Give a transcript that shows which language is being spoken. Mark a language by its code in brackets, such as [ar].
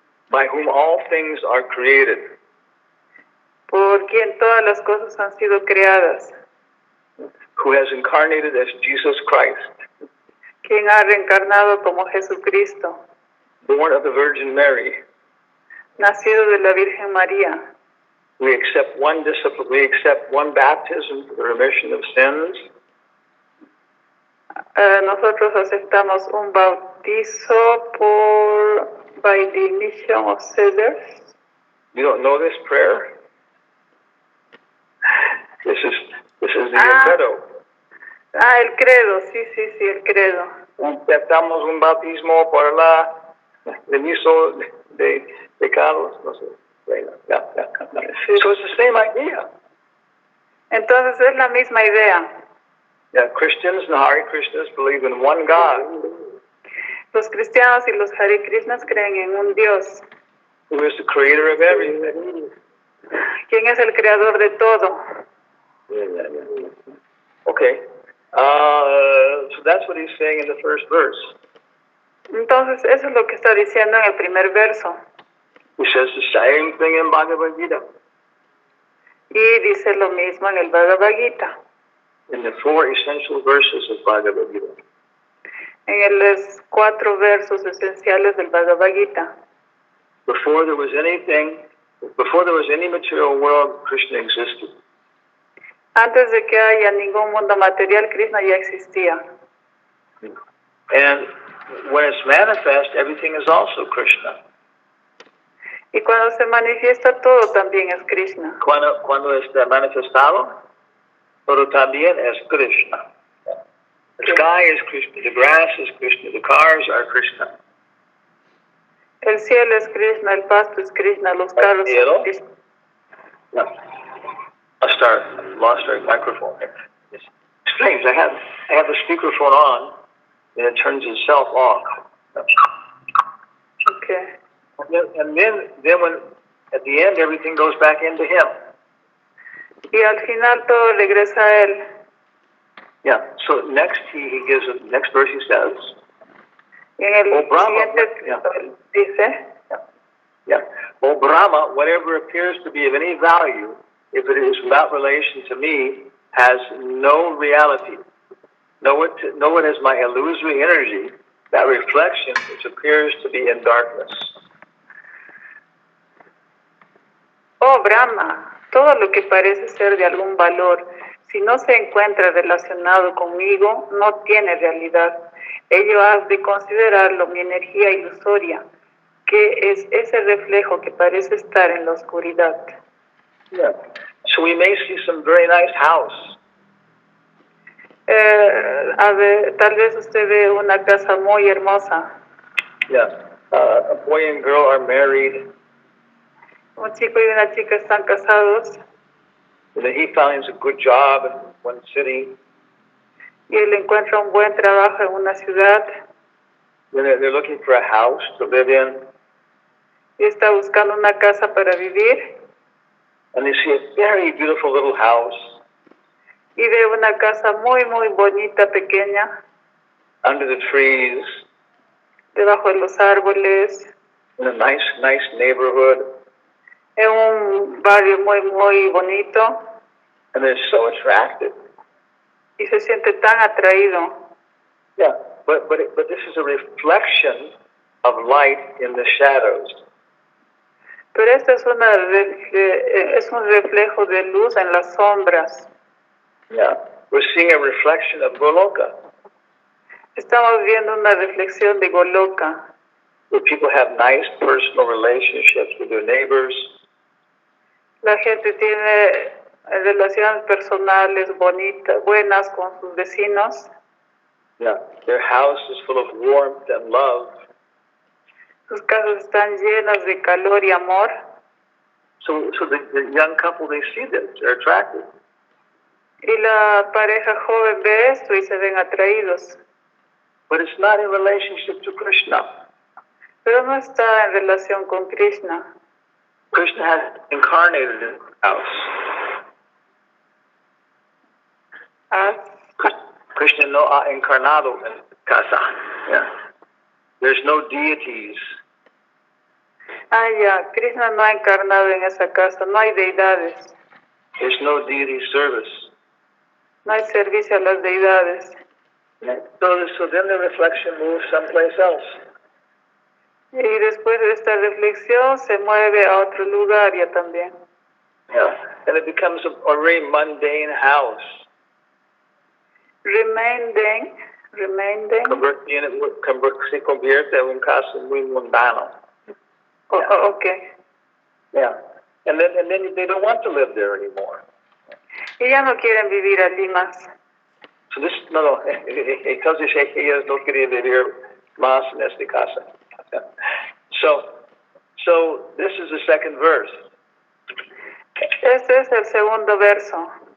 [en] by whom all things are created, [es] por quien todas las cosas han sido creadas, [en] who has incarnated as Jesus Christ, [es] quien ha reencarnado como Jesucristo, [en] born of the Virgin Mary. [es] nacido de la Virgen María. [en] We accept one discipline, we accept one baptism for the remission of sins. [es] Nosotros aceptamos un bautizo [en] by the remission of sinners. You don't know this prayer? This is the credo. [es] El credo, sí, el credo. Aceptamos un bautismo por la remiso de pecados, no sé. [en] Yeah. So it's the same idea. [es] Entonces es la misma idea. [en] Yeah, Christians and Hare Krishnas believe in one God, [es] Los cristianos y los Hare Krishnas creen en un Dios, [en] who is the creator of everything. [es] quien es el creador de todo. [en] Okay. So that's what he's saying in the first verse. [es] Entonces eso es lo que está diciendo en el primer verso. [en] He says the same thing in Bhagavad Gita. [es] Y dice lo mismo en el Bhagavad Gita. [en] In the 4 essential verses of Bhagavad Gita. [es] En los 4 versos esenciales del Bhagavad Gita. [en] Before there was any material world, Krishna existed. [es] Antes de que haya ningún mundo material, Krishna ya existía. [en] And when it's manifest, everything is also Krishna. [es] Y cuando se manifiesta, todo también es Krishna. Cuando está manifestado, todo también es Krishna. [en] The sky is Krishna, the grass is Krishna, the cars are Krishna. [es] El cielo es Krishna, el pasto es Krishna, los carros son Krishna. [en] No. Lost our microphone here. It's strange. I have the speakerphone on, and it turns itself off. Okay. And then when, at the end, everything goes back into him. [es] Y al final todo regresa a él. [en] Yeah. So next he gives the next verse he says. [es] Y en el [en] Oh, Brahma, [es] siguiente [en] yeah. [es] él dice, [en] Yeah. O Brahma, whatever appears to be of any value, if it is without relation to me, has no reality. Know it as my illusory energy, that reflection which appears to be in darkness. [es] oh Brahma, todo lo que parece ser de algún valor, si no se encuentra relacionado conmigo, no tiene realidad. Ello has de considerarlo mi energía ilusoria, que es ese reflejo que parece estar en la oscuridad. [en] Yeah. So we may see some very nice house. [es] Tal vez usted ve una casa muy hermosa. [en] Yeah. A boy and girl are married. [es] Un chico y una chica están casados [en] And then he finds a good job in one city. [es] y él encuentra un buen trabajo en una ciudad [en] Then they're looking for a house to live in. [es] y está buscando una casa para vivir [en] And they see a very beautiful little house [es] y ve una casa muy, muy bonita, pequeña, [en] under the trees [es] debajo de los árboles, [en] in a nice neighborhood. [es] en un barrio muy, muy bonito [en] And they're so attracted. [es] y se siente tan atraído. [en] Yeah. But this is a reflection of light in the shadows. [es] Pero esto es un reflejo de luz en las sombras. [en] Yeah. We're seeing a reflection of Goloka, [es] Estamos viendo una reflexión de Goloka, [en] where people have nice personal relationships with their neighbors. [es] la gente tiene relaciones personales bonitas, buenas con sus vecinos. [en] Yeah. Their house is full of warmth and love. [es] Sus casas están llenas de calor y amor. [en] So the young couple, they see this, they're attracted. [es] Y la pareja joven ve esto y se ven atraídos. [en] But it's not in relationship to Krishna. [es] Pero no está en relación con Krishna. [en] Krishna has incarnated in the house. [es] Krishna no ha encarnado en casa. Yeah. [en] There's no deities. [es] Ya, Krishna no ha encarnado en esa casa, no hay deidades, [en] There's no deity service. [es] no hay servicio a las deidades. [en] So then the reflection moves someplace else. [es] Y después de esta reflexión se mueve a otro lugar ya también. [en] Yeah. And it becomes a very mundane house. Remaining. [es] Se convierte en un caso muy mundano. [en] Okay. Yeah. And then they don't want to live there anymore. [es] Y ya no quieren vivir allí más. [en] So this, [es] no, entonces ellos no querían vivir más en esta casa. [en] So this is the second verse. [es] Este es el segundo verso.